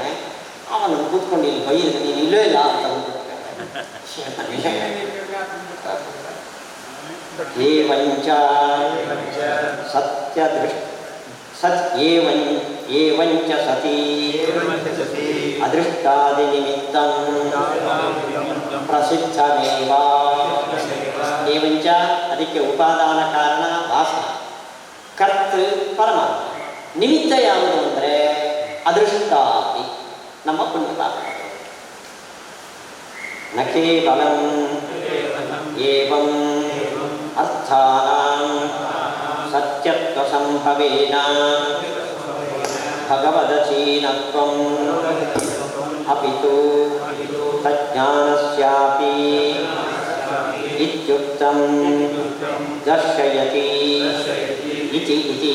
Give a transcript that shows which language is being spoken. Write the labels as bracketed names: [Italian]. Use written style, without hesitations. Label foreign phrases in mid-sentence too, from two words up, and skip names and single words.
[Kannada] ಅವನು ಕೂತ್ಕೊಂಡು ಇಲ್ಲಿ ಬೈಯಿದ್ರೆ ನೀನು ಇಲ್ಲೇ ಇಲ್ಲ ಅಂತ [Sanskrit] ಏವಂಚ ಸತ್ಯ ದೃಷ್ಟಿ ಏವಂಚ ಸತಿ ಅದೃಷ್ಟಾದಿ ನಿಮಿತ್ತಂ ಪ್ರಸಿದ್ಧಮೇವ. [Kannada] ಏವಂಚ ಅದಕ್ಕೆ ಉಪಾದಾನ ಕಾರಣ ವಾಸನ, ಕರ್ತ ಪರಮಾತ್ಮ, ನಿಮಿತ್ತ ಯಾವುದು ಅಂದರೆ ಅದೃಷ್ಟಾದಿ ನಮ್ಮ ಪುಣ್ಯ ಪಾಪಗಳು. [Sanskrit] ನ ಕೇವಲಂ ಏವಂ ಅರ್ಥಾನಾಂ ಸತ್ಯತ್ವ ಸಂಭವೇನ ಭಗವದಚೀನತ್ವಂ ಅಪಿತು ತಜ್ಞಾನಸ್ಯಾಪಿ ಇತ್ಯುಕ್ತಂ ದರ್ಶಯತಿ ಇತಿ.